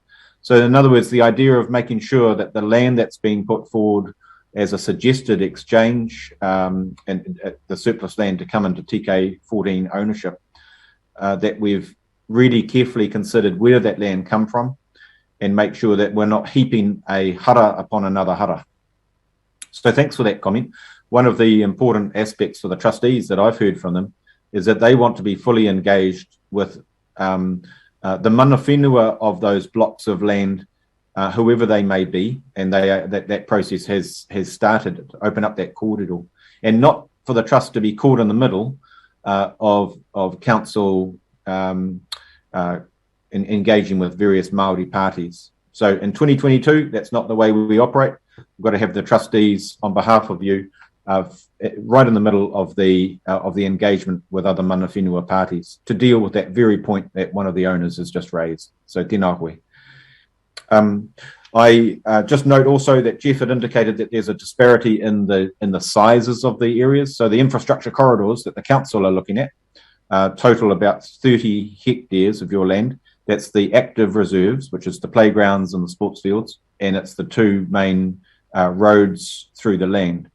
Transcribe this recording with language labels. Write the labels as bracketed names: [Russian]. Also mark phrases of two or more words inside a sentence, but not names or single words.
[English] So in other words, the idea of making sure that the land that's being put forward as a suggested exchange and the surplus land to come into TK14 ownership, that we've really carefully considered where that land come from and make sure that we're not heaping a hara upon another hara. So thanks for that comment. One of the important aspects for the trustees that I've heard from them is that they want to be fully engaged with the [Māori] mana whenua [English] of those blocks of land, whoever they may be, and that process has started to open up that corridor, and not for the trust to be caught in the middle of council engaging with various Māori parties. So in 2022, that's not the way we operate. We've got to have the trustees, on behalf of you, right in the middle of the engagement with other [Māori] mana whenua [English] parties to deal with that very point that one of the owners has just raised. [Māori] So tēnā koe. [English] I just note also that Jeff had indicated that there's a disparity in the sizes of the areas. So the infrastructure corridors that the council are looking at total about 30 hectares of your land. That's the active reserves, which is the playgrounds and the sports fields, and it's the two main roads through the land.